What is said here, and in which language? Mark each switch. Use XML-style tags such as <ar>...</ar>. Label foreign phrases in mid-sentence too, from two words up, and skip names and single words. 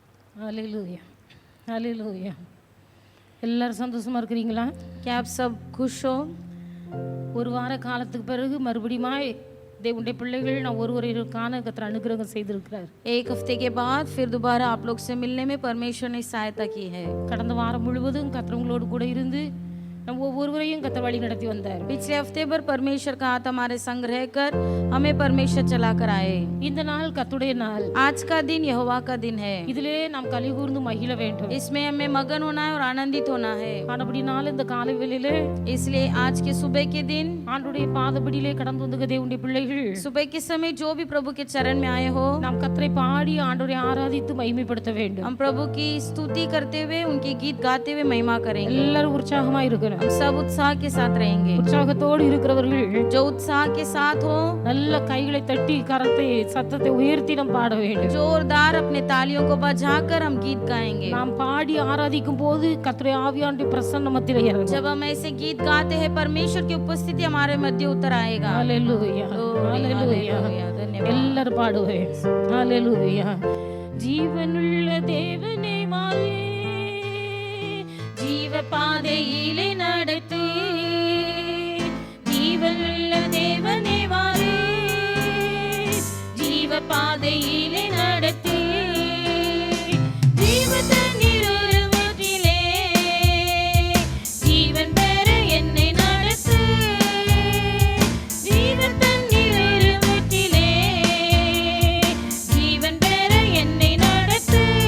<ta>ஹalleluya ஹalleluya. எல்லாரும் சந்தோஷமா இருக்கிறீங்களா?</ta> <hi>क्या आप सब खुश हो?</hi> <ta>ஒரு வார காலத்துக்கு பிறகு மறுபடியுமாய் தேவனுடைய பிள்ளைகள் நான் ஒருவருக்கான கர்த்தர் அனுகிரகம் செய்திருக்கிறார்.</ta> <hi>एक हफ्ते के बाद फिर दोबारा आप लोग से मिलने में परमेश्वर ने सहायता की है.</hi> <ta>கடந்த வாரம் முழுவதும் கர்த்தர் உங்களோடு கூட இருந்து நம்ம ஒவ்வொருவரையும் கர்த்தர் வழி நடத்தி வந்தார்.</ta> <hi>पिछले हफ्ते भर परमेश्वर का हाथ हमारे संग रहकर हमें परमेश्वर चलाकर आए.</hi> <ta>இந்த நாள் கர்த்தருடைய நாள்.</ta> <hi>आज का दिन यहोवा का दिन है.</hi> <ta>இதிலே நாம் கலிகூர்ந்து மகிழ வேண்டும்.</ta> <hi>इसमें हमें मगन होना है और आनंदित होना है.</hi> <ta>ஆனபடினால இந்த காலை வேளையிலே</ta> <hi>इसलिए आज के सुबह के दिन</hi> <ta>ஆண்டவருடைய பாதபடியிலே கடந்து வந்த தேவனுடைய பிள்ளைகள்</ta> <hi>सुबह के समय जो भी प्रभु के चरण में आए हो,</hi> <ta>நாம் கர்த்தரை பாடி ஆண்டவரை ஆராதித்து மகிமைப்படுத்த வேண்டும்.</ta> <hi>हम प्रभु की स्तुति करते हुए उनके गीत गाते हुए महिमा करेंगे.</hi> <ta>எல்லாரும் உற்சாகமா இருக்கணும்.</ta> <hi>हम सब उत्साह के साथ रहेंगे.</hi> <ta>உற்சாகத்தோடு இருக்கிறவர்கள்</ta> <hi>जो उत्साह के साथ हो,</hi> <ta>நல்ல கைகளை தட்டி கரத்தை சத்தத்தை உயர்த்தி நாம் பாட வேண்டும்.</ta> <hi>जोरदार अपने तालियों को बजाकर हम गीत गाएंगे.</hi> <ta>நாம் பாடி ஆராதிக்கும் போது கர்த்தருடைய ஆவியானவருடைய பிரசன்னம் மத்தியிலே இறங்கும்.</ta> <hi>जब हम ऐसे गीत गाते हैं परमेश्वर की उपस्थिति हमारे मध्य उतर आएगा.</hi> <ta>ஹalleluya ஹalleluya.</ta> <hi>धन्यवाद.</hi> <ta>எல்லாரும் பாடுவேன். ஹalleluya. ஜீவனுள்ள தேவனே வாரே, ஜீவ பாதையிலே நடத்தி, ஜீவனுள்ள தேவனே வாரே, ஜீவ பாதையிலே நடத்தி, ஜீவ தண்ணீர் ஊற்றிலே ஜீவன் பெற என்னை நடத்து, ஜீவ தண்ணீர் ஊற்றிலே ஜீவன் பெற என்னை நடத்து.</ta>